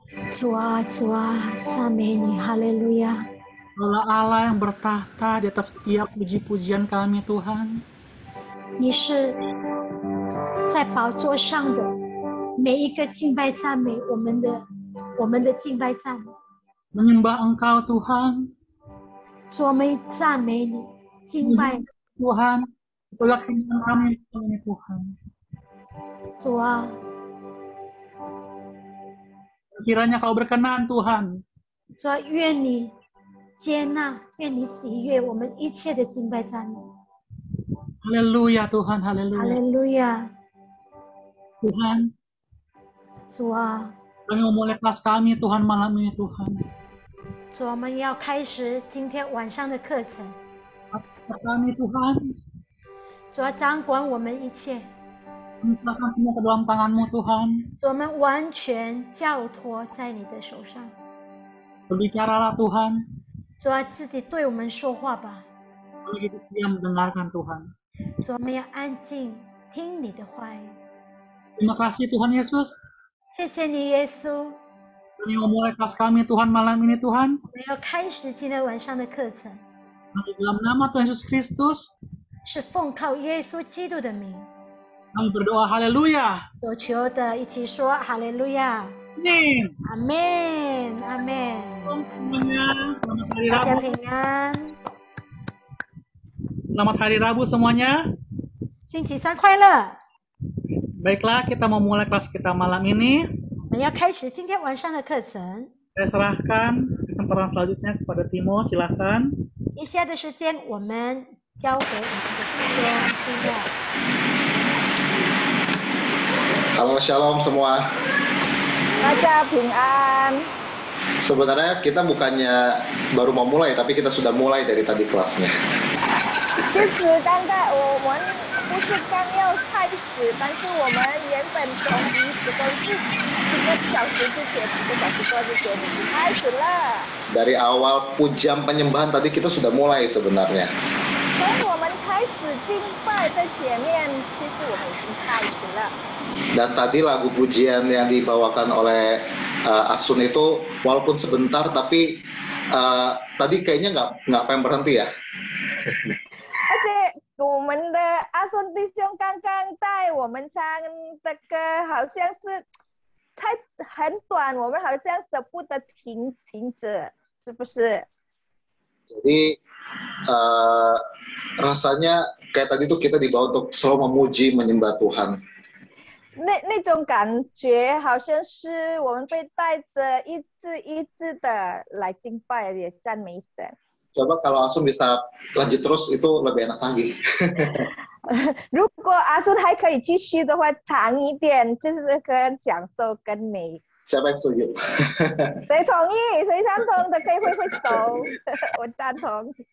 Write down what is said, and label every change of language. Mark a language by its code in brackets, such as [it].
[zh] 主啊，主啊，赞美你，哈利路亚！ [id] Allah Allah yang bertahta di atas setiap puji-pujian kami Tuhan. [zh] 你是在宝座上的，每一个敬拜赞美，我们的敬拜赞美。 [id] Menyembah Engkau Tuhan. [zh] 主，我们赞美你，敬拜 [id] Tuhan. Itulah keinginan kami Tuhan. [zh] 主啊， [id] Kiranya Kau berkenan Tuhan. [zh] 主啊，愿你接纳，愿你喜悦我们一切的敬拜赞美。 [id] Haleluya Tuhan, [zh] 哈 [id] haleluya. [zh] 利路亚， [id] Tuhan, [zh] 主啊， [id] kami memulai kelas kami Tuhan malam ini Tuhan. [zh] 主，我们要开始今天晚上的课程。 [id] Kami Tuhan, [zh] 主啊，掌管我们一切， [id] kami serahkan semua ke dalam tangan-Mu Tuhan. [zh] 主，我们完全交托在你的手上。 [id] Berbicaralah Tuhan. [zh] 主啊，自己对我们说话吧。 [id] Kami hidup diam mendengarkan Tuhan. [zh] 主，我们要安静听你的话语。 [id] Terima kasih Tuhan Yesus. [zh] 谢谢你，耶稣。 [id] Kami memulai kelas kami Tuhan malam ini Tuhan. [zh] 我们要开始今天晚上的课程， [id] Di dalam nama Tuhan Yesus Kristus, [zh] 是奉靠耶稣基督的名 [id] kami berdoa haleluya. [zh] 所求的，一起说哈利路亚， [id] Amin. [zh] 阿门，阿门。 [id] Semuanya, selamat hari [zh] 大家 [id] Rabu. [zh] 平安， [id] Selamat hari Rabu semuanya. [zh] 星期三快乐。 [id] Baiklah, kita memulai kelas kita malam ini. [zh] 我们要开始今天晚上的课程。 [id] Saya serahkan kesempatan selanjutnya kepada Timo, silahkan. [zh] 以下的时间，我们交给我们的弟兄弟妹。 [id] Halo Shalom semua. [zh] 大家平安。 [id] Sebenarnya kita bukannya baru mau mulai, tapi kita sudah mulai dari tadi kelasnya. [zh] 就是刚才我们不是刚要开始，但是我们原本从10个小时之前，10个小时多之前已经开始了。 [id] Dari awal pujian penyembahan tadi kita sudah mulai sebenarnya. [zh] 从我们开始敬拜的前面，其实我们已经开始了。 [id] Dan tadi lagu pujian yang dibawakan oleh Asun itu walaupun sebentar tapi tadi kayaknya nggak pengen berhenti ya. [zh] 而且我们的阿顺弟兄刚刚带我们唱的歌，好像是才很短，我们好像舍不得停止，是不是？ [id] Jadi rasanya kayak tadi tuh kita dibawa untuk selalu memuji menyembah Tuhan. [zh] 那种感觉好像是我们被带着一字一字的来敬拜也赞美神。 [id] Coba kalau Asun bisa lanjut terus itu lebih enak lagi. [zh] 如果阿顺还可以继续的话，长一点，就是更享受更美。 [id] Siapa yang setuju? [zh] 谁同意？谁赞同的可以挥挥手。我赞同。